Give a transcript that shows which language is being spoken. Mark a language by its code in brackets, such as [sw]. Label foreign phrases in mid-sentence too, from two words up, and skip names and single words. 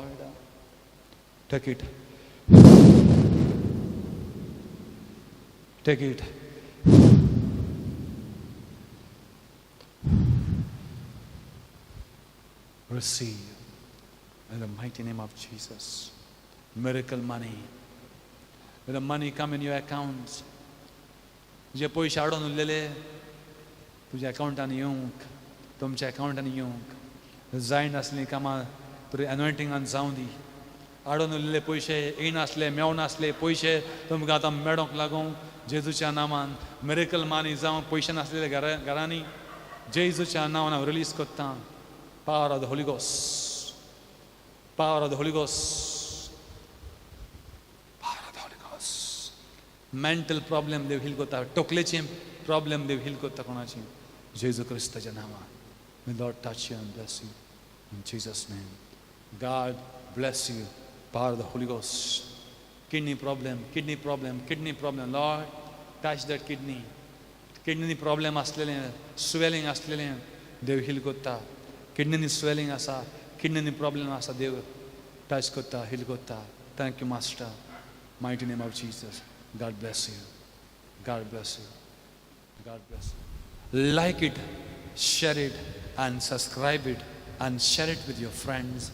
[en] Take it. Take it. Receive in the mighty name of Jesus. Miracle money. Let the money come in your accounts. [kok] जे पयशे आडोन उरलेले तुज्या अकाउंटान येवंक, तुमच्या अकाउंटान येवंक, जाय नासलीं कामां तुरी एनॉयंटिंगान जावं दी. आडोन उरलेले पयशे येनासले, मेवनासले पयशे तुमकां आतां मेळोंक लागूं जेजूच्या नांवान. [en] miracle money [kok] जावं पयशे नासलेले घरांनी जेजूच्या नांवान हांव रिलीज कोत्तां. [en] Power of the Holy Ghost. Power of the Holy Ghost. Power of the Holy Ghost. Mental problem [kok] देव heal कोता. टोकलेचे problem देव heal कोता कोणाची. जेजू क्रिस्ताच्या नांवान. [en] May Lord touch you and bless you. In Jesus' name. God bless you. Power of the Holy Ghost. Kidney problem. Lord, touch that kidney. Kidney problem [kok] असलेले, swelling असलेले देव heal कोता. [en] Kidney swelling [kok] asa, [en] kidney problem [kok] asa, Dev touch kotta, heal kotta. [en] Thank you, Master. Mighty name of Jesus. God bless you. God bless you. God bless you. Like it, share it, and subscribe it, and share it with your friends.